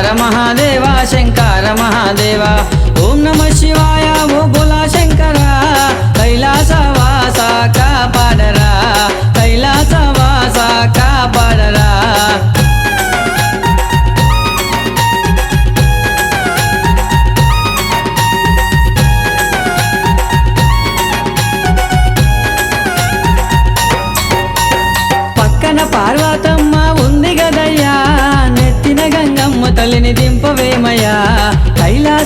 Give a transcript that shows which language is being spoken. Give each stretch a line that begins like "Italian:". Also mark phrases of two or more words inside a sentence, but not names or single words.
Telugu: మహాదేవా శంకర మహాదేవా
Sanskrit: ओम नमः शिवाय
Telugu: బో బోలా శంకరా కైలాసవాసా కాపాడరా కైలాసవాసా కాపాడరా। పార్వతమ్మ ఉంది గదయ్యా నెత్తిన గంగమ్మ తల్లిని దింపవేమయ్యా కైలాస